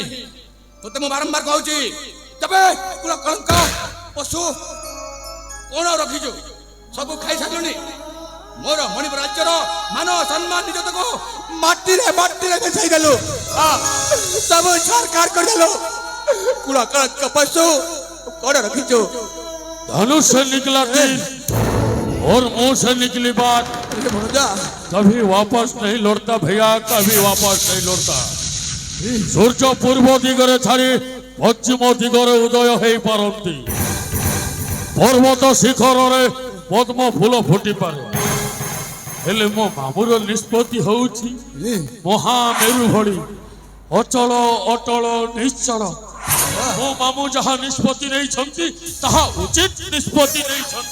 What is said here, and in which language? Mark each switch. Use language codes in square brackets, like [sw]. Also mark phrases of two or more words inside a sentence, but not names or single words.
[or] ତୋତେ ମୁଁ ବାରମ୍ବାର କହୁଛି ତେବେ କଳଙ୍କ ପଶୁ କଣ ରଖିଛୁ? ସବୁ ଖାଇସାରିଲୁଣି। ମୋର ମଣିପୁର ରାଜ୍ୟର ମାନ ସମ୍ମାନ ନିଜକୁ ମାଟିରେ ମିଶାଇ ଦେଲୁ। ସବୁ ସରକାର କରିଦେଲୁ। କଳଙ୍କ ପଶୁ କଣ ରଖିଛୁ? [hi] धनुष से निकला तीर और मुंह से निकली बात कभी वापस नहीं लौटता भैया, कभी वापस नहीं लौटता। [or] ସୂର୍ଯ୍ୟ ପୂର୍ବ ଦିଗରେ ଛାଡ଼ି ପଶ୍ଚିମ ଦିଗରେ ଉଦୟ ହୋଇ ପାରନ୍ତି। ପର୍ବତ ଶିଖରରେ ପଦ୍ମ ଫୁଲ ଫୁଟିପାରେ, ହେଲେ ମୋ ମାମୁର ନିଷ୍ପତ୍ତି ହେଉଛି ମହାମେରୁ ଭଳି ଅଚଳ ଅଟଳ ନିଶ୍ଚଳ। ମୋ ମାମୁଁ ଯାହା ନିଷ୍ପତ୍ତି ନେଇଛନ୍ତି ତାହା ଉଚିତ ନିଷ୍ପତ୍ତି ନେଇଛନ୍ତି।